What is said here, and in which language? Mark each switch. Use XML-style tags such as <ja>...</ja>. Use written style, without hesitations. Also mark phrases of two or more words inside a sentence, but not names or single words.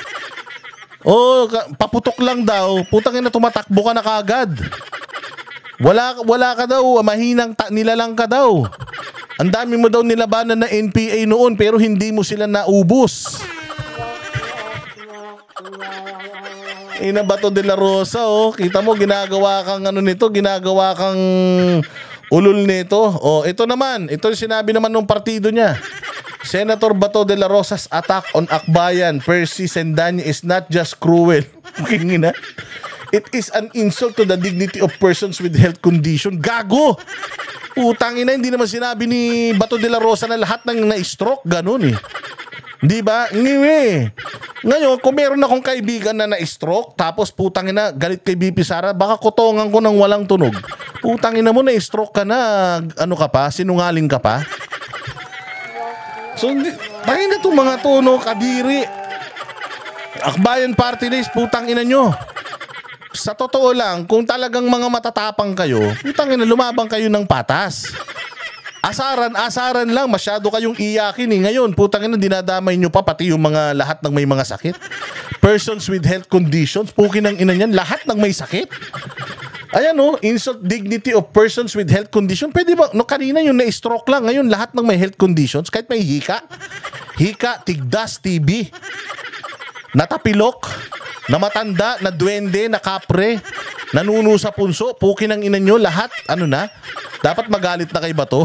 <tl>Paputok lang daw. Putang ina, tumatakbo ka na kaagad. Wala ka daw. Mahinang nilalang ka daw. Ang dami mo daw nilabanan na NPA noon pero hindi mo sila naubos. Ina Bato de la Rosa, oh. Kita mo, ginagawa kang nito, ginagawa kang ulol nito. Ito naman, ito yung sinabi naman ng partido niya.</tl> <en>Senator Bato de la Rosa's attack on Akbayan, Percy Sendanya is not just cruel. It is an insult to the dignity of persons with health condition.</en> <tl>Gago! Utangin na, hindi naman sinabi ni Bato de la Rosa na lahat ng na-stroke, ganun eh. Di ba? Ngayon, kung meron akong kaibigan na na-stroke, tapos putangin na, galit kay BP Sara, baka kutongan ko ng walang tunog. Putangin na mo, na-stroke ka na, ano ka pa, sinungaling ka pa. So, tangin na itong mga tono, kadiri. Akbayan Party List, putangin na nyo. Sa totoo lang, kung talagang mga matatapang kayo, putangin na, lumabang kayo ng patas. Asaran lang, masyado kayong iyakin eh. Ngayon, putang ina, dinadamay nyo pa pati yung mga lahat ng may mga sakit.</tl> <en>Persons with health conditions,</en> <tl>pukin ng ina niyan, lahat ng may sakit. Ayan o,</tl> <en>insult dignity of persons with health condition.</en> <tl>Pwede ba, kanina yung na-stroke lang, ngayon lahat ng may</tl> <en>health conditions,</en> <tl>kahit may hika, tigdas, TB, natapilok, na matanda, na duwende, na kapre, nanuno sa punso, pukin ng ina nyo, lahat, dapat magalit na kay Bato.</tl>